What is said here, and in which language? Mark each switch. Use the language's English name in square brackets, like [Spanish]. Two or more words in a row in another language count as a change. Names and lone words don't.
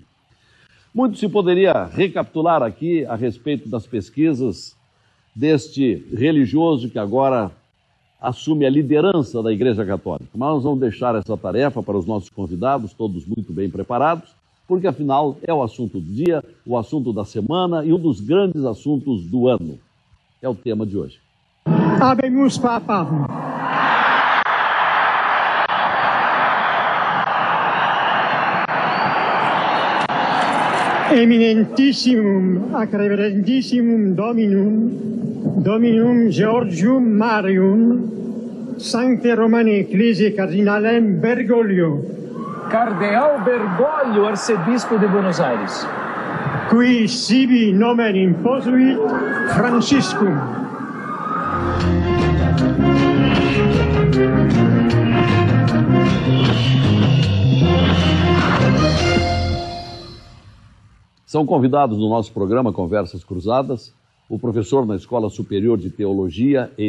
[Portuguese] Muito se poderia recapitular aqui a respeito das pesquisas deste religioso que agora assume a liderança da Igreja Católica. Mas nós vamos deixar essa tarefa para os nossos convidados, todos muito bem preparados, porque afinal é o assunto do dia, o assunto da semana e um dos grandes assuntos do ano. É o tema de hoje. [Latin] Habemus Papa. Eminentissimum ac reverentissimum Dominum Georgium Marium, Sancte Romani Ecclesiae Cardinalem Bergoglio. [Portuguese] Cardeal Bergoglio, arcebispo de Buenos Aires. [Latin] Qui sibi nomen imposuit Franciscum. [Portuguese] São convidados no nosso programa Conversas Cruzadas o professor na Escola Superior de Teologia e